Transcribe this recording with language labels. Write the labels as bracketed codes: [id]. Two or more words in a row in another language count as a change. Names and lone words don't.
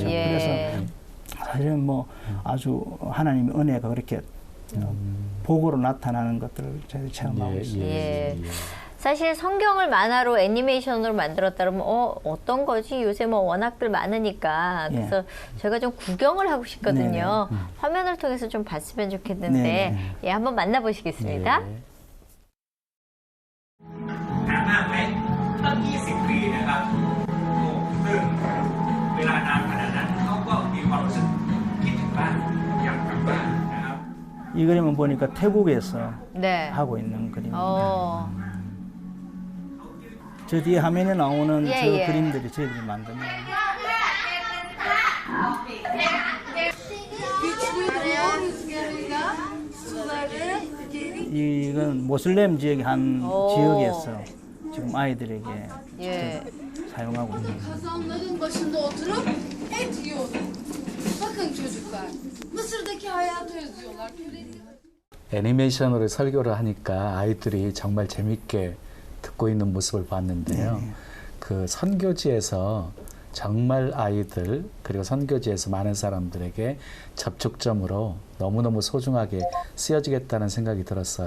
[ko] 그래서 사실은 뭐 아주 하나님의 은혜가 그렇게 복으로 나타나는 것들을 저희들이 체험하고 있습니다. 사실 성경을 만화로 애니메이션으로 만들었다 그러면 어떤 거지? 요새 뭐 워낙들 많으니까 그래서 제가 좀 구경을 하고 싶거든요. 화면을 통해서 좀 봤으면 좋겠는데 한번 만나보시겠습니다. [th] นานมากไหมตั้ง20 ปีนะครับซึ่งเวลานานขนาดนั้นเขาก็มีความรู้สึกคิดถึงบ้านอยากกลับบ้านนะครับ [ko] 이 그림은 보니까 태국에서 하고 있는 그림입니다. 저 뒤에 화면에 나오는 저 그림들이 저희들이 만든 거예요. 이건 모슬렘 지역의 한 지역에서 지금 아이들에게 사용하고 있는 거예요. [tr] Kazanların başında oturup et yiyordu. Bakın çocuklar, Mısır'daki hayatı özlüyorlar. [ko] 애니메이션으로 설교를 하니까 아이들이 정말 재밌게 듣고 있는 모습을 봤는데요. 그 선교지에서 정말 아이들 그리고 선교지에서 많은 사람들에게 접촉점으로 너무너무 소중하게 쓰여지겠다는 생각이 들었어요.